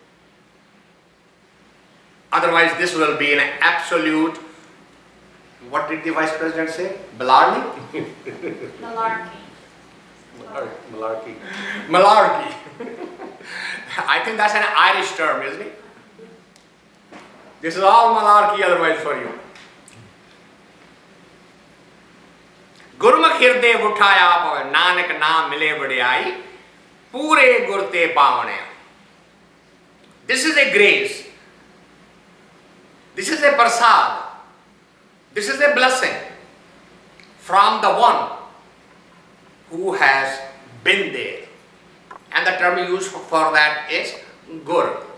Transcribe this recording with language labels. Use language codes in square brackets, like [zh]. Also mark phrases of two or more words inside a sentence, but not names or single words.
[en] Otherwise, this will be an absolute, what did the Vice President say? Malarkey? Malarkey. Malarkey. I think that's an Irish term, isn't it? This is all malarkey otherwise for you. [pa] ਗੁਰਮੁਖਿ ਹਿਰਦੈ ਉਠਾਇਆ ਪਾਵੈ ਨਾਨਕ ਨਾਮੁ ਮਿਲੈ ਵਡਿਆਈ ਪੂਰੇ ਗੁਰ ਤੇ ਪਾਵਣਿਆ. [en] This is a grace. This is a prasad. This is a blessing from the one who has been there. And the term used for that is guru.